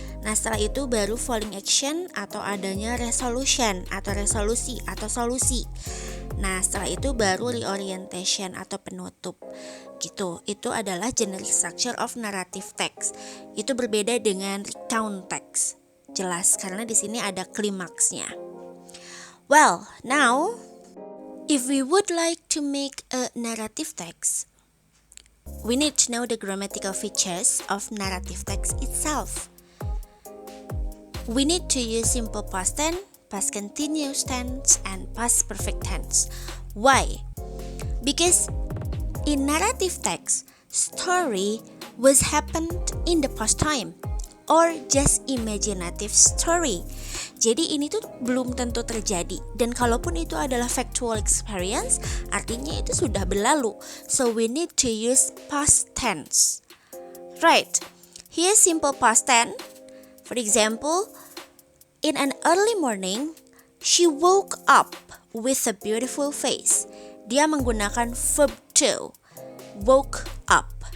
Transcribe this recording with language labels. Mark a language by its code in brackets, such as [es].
[id] Nah, setelah itu baru falling action atau adanya resolution atau resolusi atau solusi. Nah, setelah itu baru reorientation atau penutup. Gitu. Itu adalah generic structure of narrative text. Itu berbeda dengan recount text. Jelas karena di sini ada klimaksnya. [en] Well, now if we would like to make a narrative text, we need to know the grammatical features of narrative text itself. We need to use simple past tense, past continuous tense, and past perfect tense. Why? Because in narrative text, story was happened in the past time or just imaginative story. [id] Jadi ini tuh belum tentu terjadi, dan kalaupun itu adalah factual experience, artinya itu sudah berlalu. [en] So we need to use past tense. Right, here's simple past tense. For example, in an early morning, she woke up with a beautiful face. [id] Dia menggunakan verb to, woke up.